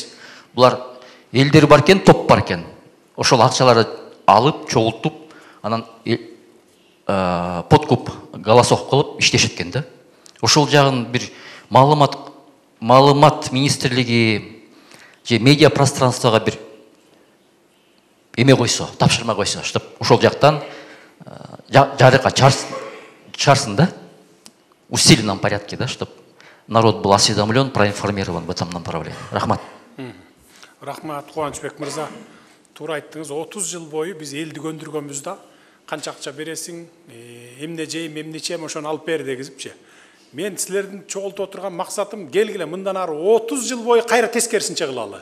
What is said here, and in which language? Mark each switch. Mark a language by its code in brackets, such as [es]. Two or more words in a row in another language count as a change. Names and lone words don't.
[ky] Булар элдер бар экен, топ бар экен. Ошол акчаларды алып, чогултуп, анан [ru] подкуп голосов [ky] кылып иштешет экен да. Ошол жагын бир маалымат министрлиги же [ru] медиа пространствоға [ky] бір эме койсо, тапшырма койсо, чтоб ошол жактан жарыкка чарсын да, [ru] в усиленном порядке, да, чтоб народ был осведомлен, проинформирован в этом направлении. [ky] Рахмат. Рахмат, Кубанычбек мырза. Туура айттыңыз, 30 жыл бойы биз элди көндүргөнбүз да, канча акча бересиң, эмне жейм, эмне ичем, ошону алып бер дегизипчи. Мен силердин чогултуп отурган максатым келгиле мындан ары 30 жыл бойы кайра тескерисинче кылалы.